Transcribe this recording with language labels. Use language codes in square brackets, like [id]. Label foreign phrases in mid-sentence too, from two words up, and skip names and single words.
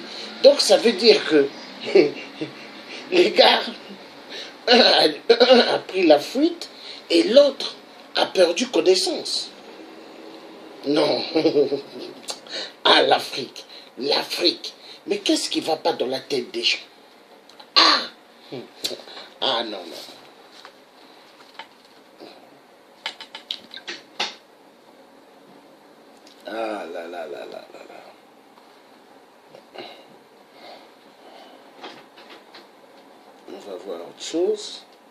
[fr] Donc ça veut dire que les gars, un a pris la fuite et l'autre a perdu connaissance. Non. Ah, l'Afrique. L'Afrique. Mais qu'est-ce qui ne va pas dans la tête des gens? Ah! Ah, non, non. Ah, là, là, là, là, là, là. On va voir autre chose.